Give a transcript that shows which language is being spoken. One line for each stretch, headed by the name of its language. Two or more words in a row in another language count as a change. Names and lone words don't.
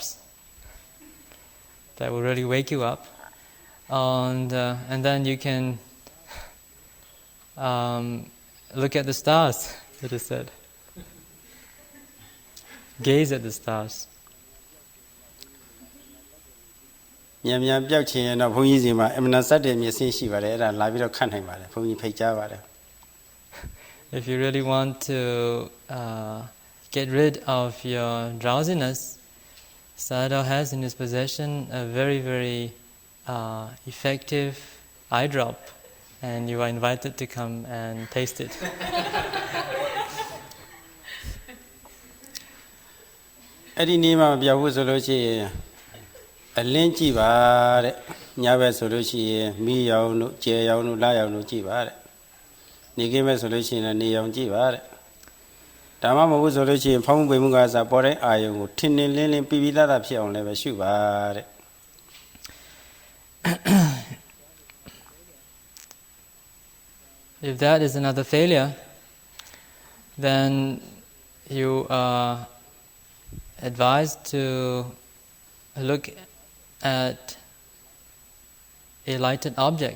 English: That will really wake you up, and then you can look at the stars. It is said, gaze at the stars.
Burmese: မြန်မြန်ပြောက်ချင်ရင်တော့ဘုန်းကြီးစီမှာအမှန်စက်တဲ့မျက်စိရှိပါတယ်အဲ့ဒါလာပြီးတော့ခတ်နိုင်ပါတယ်ဘုန်းကြီးဖိတ်ကြားပါတယ်
English: If you really want to get rid of your drowsiness, Sayadaw has in his possession a very, very effective eye drop, and you are invited to come and taste it.
Burmese: အဲ့ဒီနေ့မှမပြောက်ဘူးဆိုလို့ရှိရင်အလင်းကြည့်ပါတဲ့ညဘက်ဆိုလို့ရှိရင်မီးရောင်တို့ကျဲရောင်တို့လရောင်တို့ကြည့်ပါတဲ့နေကင်းမဲ့ဆိုလို့ရှိရင်နေရောင်ကြည့်ပါတဲ့ဒါမှမဟုတ်ဆိုလို့ရှိရင်ဖောင်းပွေမှုကစားပေါ်တဲ့အာယုံကိုထင်းထင်းလင်းလင်းပြပြသားသားဖြစ်အောင်လည်းပဲရှုပါတဲ့
English: If that is another failure, then you are advised to look at a lighted object.